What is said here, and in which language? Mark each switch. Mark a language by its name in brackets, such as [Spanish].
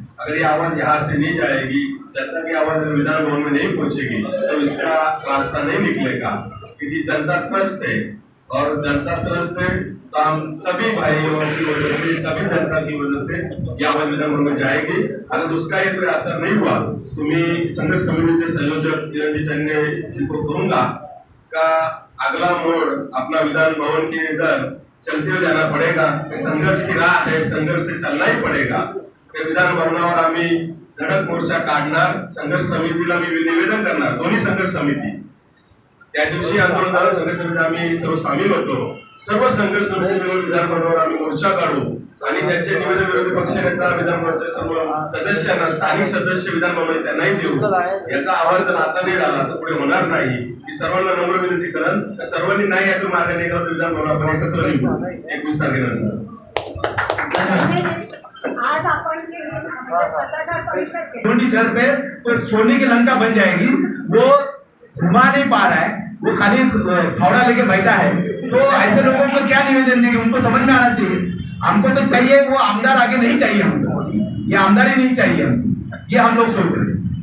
[Hindi] अगर ये आवाज यहाँ से नहीं जाएगी, जनता की आवाज अगर विधान भवन में नहीं पहुंचेगी तो इसका रास्ता नहीं निकलेगा, क्योंकि जनता त्रस्त है और जनता त्रस्त है तो हम सभी भाइयों की वजह से, सभी जनता की वजह से ये आवाज विधान भवन में जाएगी। अगर उसका ये कोई असर नहीं हुआ तो मैं संघर्ष समिति के संयोजक किरण चन्ने जी को कहूंगा का अगला मोड़ अपना विधान भवन के इधर चलते हुए जाना पड़ेगा। संघर्ष की राह है, संघर्ष से चलना ही पडेगा। [Marathi] विधान भवनावर आम्ही धडक मोर्चा काढणार, संघर्ष समितीला मी निवेदन करणार, दोन्ही संघर्ष समिती त्या दिवशी आंदोलन झालं, संघर्ष समिती आम्ही सर्व सामील होतो। सर्व संघर्ष समिती मिळून विधान भवनावर आम्ही मोर्चा काढू आणि त्यांचे निवेदन विरोधी पक्षनेता विधान भवनाच्या सर्व सदस्यांना, स्थानिक सदस्य विधान भवनात त्यांनाही देऊ। याचा आवाज जर आता नाही झाला तर पुढे होणार नाही। की सर्वांना नम्र विनंती करेन, सर्वांनी नाही यातून मार्ग निघाला तर विधान भवन आपण एकत्र निघू 21 तारखेनंतर। आज आपण पत्रकार परिषद केली. [Hindi] भिवंडी शहर पे तो सोने की लंका बन जाएगी। वो घुमा नहीं पा रहा है, वो खाली फावड़ा लेके बैठा है। तो ऐसे लोगों को क्या निवेदन देंगे, उनको समझ में आना चाहिए। हमको तो चाहिए वो आमदार आगे नहीं चाहिए, हमको ये आमदार ही नहीं चाहिए हमको, ये हम लोग सोच रहे हैं।